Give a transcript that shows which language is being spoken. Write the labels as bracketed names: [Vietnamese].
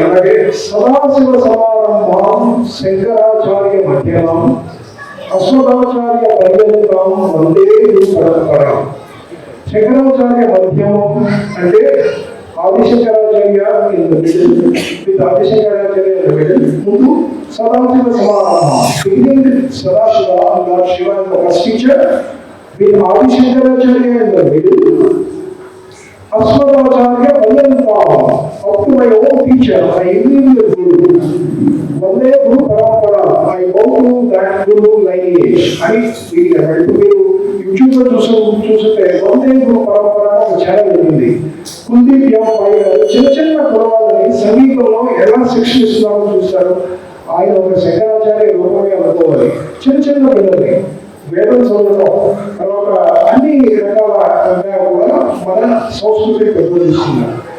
[Sanskrit] అలాగే సదాశివ సమారంభం శంకరాచార్య మధ్యమం అశ్వదాచార్య పర్యంతం వందే గురు పరంపర. శంకరాచార్య మధ్యమం [English] అంటే Adi Shankaracharya in the middle, with Adi Shankaracharya in the middle. ముందు [Sanskrit] Sadashiva సమారంభం, [English] Beginning Sadashiva, Lord Shiva is the first teacher, with Adi Shankaracharya in the middle. [Sanskrit] Aswadacharya Payantam, [English] up to my own teacher, my immediate Guru. [Sanskrit] Vande Guru Parampara, [English] I bow to that Guru lineage. [Telugu] And మీరు యూట్యూబ్లో చూస్తే వందే గురు పరంపర ఒక channel ఉంటుంది. కుల్దీప్ పై చిన్న చిన్న కురవాళ్ళని సంగీతంలో ఎలా శిక్షణ ఇస్తున్నారో చూస్తారు. ఆయన ఒక శంకరాచార్య రూపమే అనుకోవాలి. చిన్న చిన్న పిల్లల్ని వేదం చదవడం, తర్వాత అన్ని రకాల కూడా మన సంస్కృతిని పెంపొందిస్తున్నారు.